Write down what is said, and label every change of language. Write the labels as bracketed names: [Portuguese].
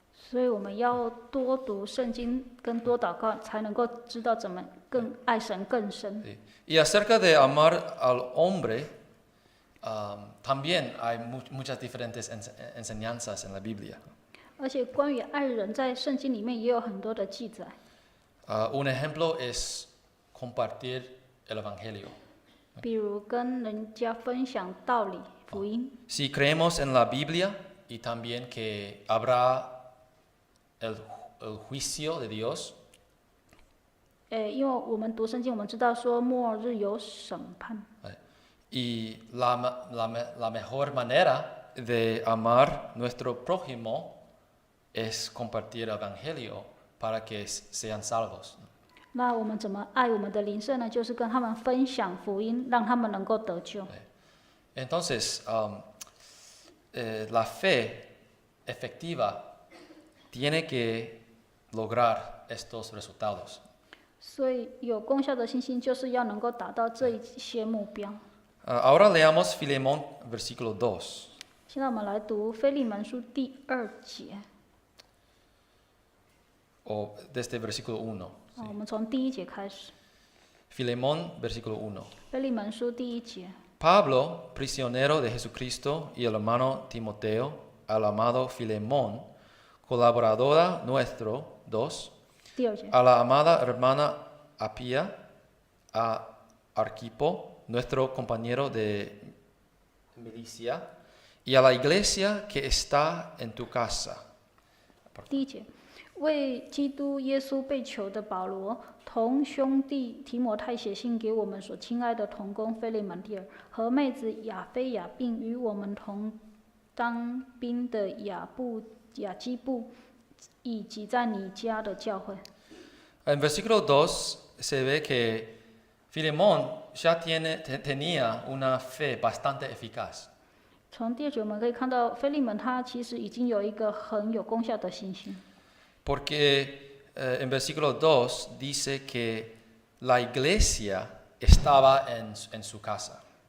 [Chinese] 所以我们要多读圣经跟多祷告，才能够知道怎么更爱神更深。 [Spanish] Sí. Y acerca de amar al hombre, también hay muchas diferentes enseñanzas en la Biblia. [Chinese] 而且关于爱人，在圣经里面也有很多的记载。 [Spanish] Un ejemplo es compartir el Evangelio. [Chinese] 比如跟人家分享道理、福音。 [Spanish] Si creemos en la Biblia y también que habrá el juicio de Dios, [Chinese] 因为我们读圣经，我们知道说末日有审判。 [Spanish] y la mejor manera de amar nuestro prójimo es compartir el Evangelio para que sean salvos. [Chinese] 那我们怎么爱我们的邻舍呢？就是跟他们分享福音，让他们能够得救。 [Spanish] Entonces, la fe efectiva tiene que lograr estos resultados. [Chinese] 所以有功效的信心，就是要能够达到这一些目标。 [Spanish] Ahora leamos Filemón versículo 2. [Chinese] 现在我们来读腓利门书第2节， [Spanish] O desde versículo 1. [Chinese] 我们从第1节开始。 [Spanish] Filemón versículo 1. [Chinese] 腓利门书第1节， [Spanish] Pablo, prisionero de Jesucristo, y el hermano Timoteo, al amado Filemón, colaboradora nuestro, 2, [Chinese] 第2节， [Spanish] a la amada hermana Apia, a Arquipo, nuestro compañero de milicia, y a la iglesia que está en tu casa. [Chinese] 第1节，为基督耶稣被囚的保罗，同兄弟提摩太写信给我们所亲爱的同工腓利门弟儿和妹子亚菲亚，并与我们同当兵的雅基布，以及在你家的教会。 [Spanish] En versículo 2 se ve que Filemón ya tenía una fe bastante eficaz. [Chinese] 从第2节我们可以看到，腓利门他其实已经有一个很有功效的信心。 [Spanish] Porque en versículo 2 dice que la iglesia estaba en su casa.